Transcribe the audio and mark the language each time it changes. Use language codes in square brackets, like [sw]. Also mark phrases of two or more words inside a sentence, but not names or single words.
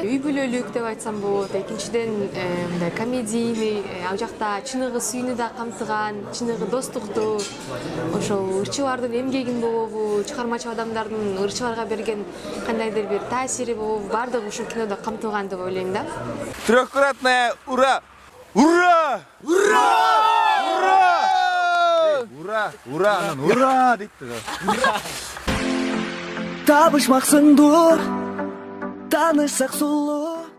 [ky] Үй бүлөлүк деп айтсам болот. Экинчиден мындай комедийный, ал жакта чыныгы сүйүүнү да камтыган, чыныгы достукту, ошол ырчыбардын эмгегин болобу, чыгармачы адамдардын ырчыбарга берген кандайдыр бир таасири болобу, баардыгы ушул кинодо камтылган деп ойлойм да. [ru] Трехкратное ура! Ура! Ура! Ура! Ура! Ура! Ура! [ky] Дейт. Табышмаксыңдыр, танышсак сулуу.